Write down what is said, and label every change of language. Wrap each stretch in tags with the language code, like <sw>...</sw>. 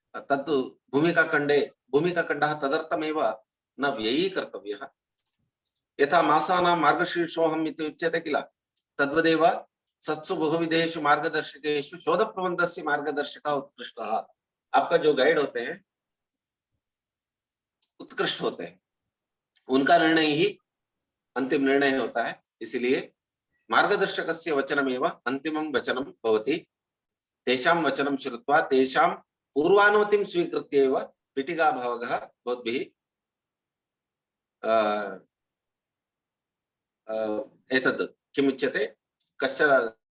<sa>तत् भूमिकाखण्डः तदर्थमेव न व्ययीकर्तव्यः। यथा मासानां मार्गशीर्षोऽहम् इति उच्यते किल, तद्वदेव सत्सु बहुविधेषु मार्गदर्शकेषु शोधप्रबन्धस्य मार्गदर्शकः उत्कृष्टः।</sa> <hi>आपका जो गाइड होते हैं उत्कृष्ट होते हैं, उनका निर्णय ही अंतिम निर्णय होता है।</hi> <sa>इसलिए मार्गदर्शकस्य वचनमेव अंतिमं वचनं भवति। तेषां वचनं श्रुत्वा तेषां पूर्वानुमतिं स्वीकृत्य एव पीठिकाभागः भवद्भिः एतद् किमुच्यते, कश्चन</sa>